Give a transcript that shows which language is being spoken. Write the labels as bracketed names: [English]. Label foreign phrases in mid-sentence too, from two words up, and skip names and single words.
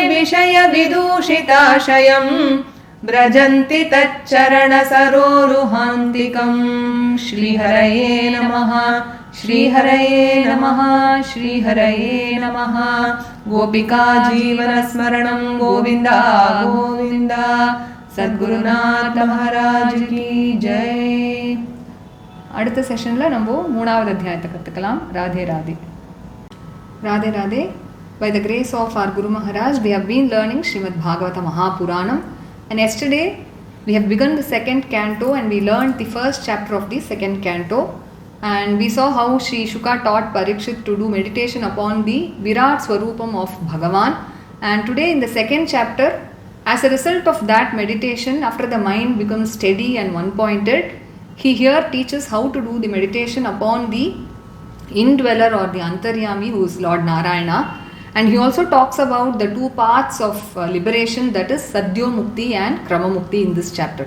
[Sanskrit] विषयविदूषिताशयम् व्रजन्ति तच्चरणसरोरुहान्तिकम् श्रीहरये नमः श्रीहरये नमः श्रीहरये नमः गोपिका जीवनस्मरणं गोविन्द गोविन्द [Hindi] सद्गुरुनाथ महाराज की जय [Tamil] அடுத்த செஷன்ல நம்ம மூணாவது அத்தியாயத்தை கத்துக்கலாம் ராதே ராதே ராதே ராதே [English] by the grace of our Guru Maharaj we have been learning Srimad Bhagavata Mahapuranam and yesterday we have begun the second canto and we learned the first chapter of the second canto and we saw how Sri Shuka taught Parikshit to do meditation upon the Virat Swarupam of Bhagavan and today in the second chapter as a result of that meditation after the mind becomes steady and one pointed he here teaches how to do the meditation upon the indweller or the Antaryami who is Lord Narayana and he also talks about the two paths of liberation that is Sadhyo Mukti and Krama Mukti in this chapter.